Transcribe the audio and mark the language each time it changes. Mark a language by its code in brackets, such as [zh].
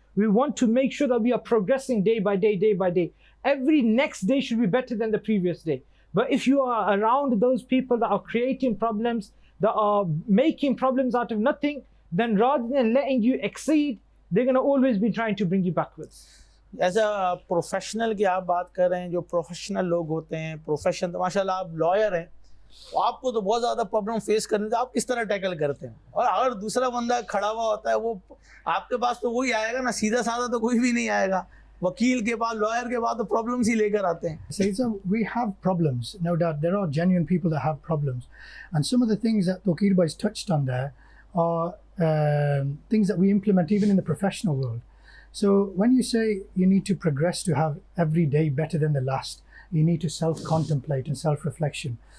[en] We want to make sure that we are progressing day by day, day by day. Every next day should be better than the previous day. But if you are around those people that are creating problems, that are making problems out of nothing, then rather than letting you exceed, they're going to always be trying to bring you backwards. [ur] As a professional کی آپ بات کر رہے ہیں, جو professional لوگ ہوتے ہیں, پروفیشن تو ماشاء اللہ آپ لائر ہیں, آپ کو تو بہت زیادہ پرابلم فیس کرنے سے آپ کس طرح ٹیکل کرتے ہیں؟ اور اگر دوسرا بندہ کھڑا ہوا ہوتا ہے, وہ آپ کے پاس تو وہی آئے گا نا, سیدھا سادہ تو کوئی بھی نہیں آئے گا. وکیل کے بعد, لائر کے بعد تو پرابلمس ہی لے کر آتے ہیں. [en] So we have problems, no doubt. There are genuine people that have problems. And some of the things that Tawqir Bhai has touched on there are things that we implement even in the professional world. So when you say you need to progress to have every day better than the last, you need to self-contemplate and self-reflection.